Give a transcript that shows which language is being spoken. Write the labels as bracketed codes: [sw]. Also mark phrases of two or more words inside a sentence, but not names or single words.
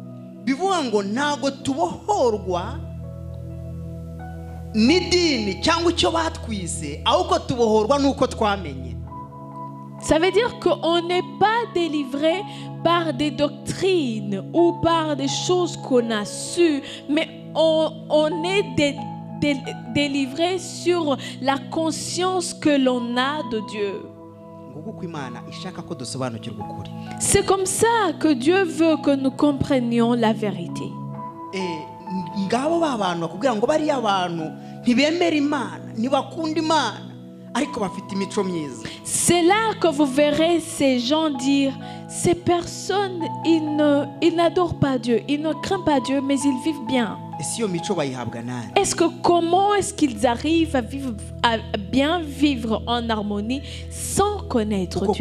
[fr] Ça veut dire qu'on n'est pas délivré par des doctrines ou par des choses qu'on a sues, mais on est délivré sur la conscience que l'on a de Dieu. [rw] kuko Imana ishaka ko dusobanukirwa ukuri. [fr] C'est comme ça que Dieu veut que nous comprenions la vérité. [rw] Ngabo babantu bakubwira ngo bari abantu ntibemera Imana, ntibakunda Imana, ariko bafite imico myiza. [fr] C'est là que vous verrez ces gens dire, ces personnes, ils n'adorent pas Dieu, ils ne craignent pas Dieu, mais ils vivent bien. Comment est-ce qu'ils arrivent à bien vivre en harmonie sans connaître Dieu?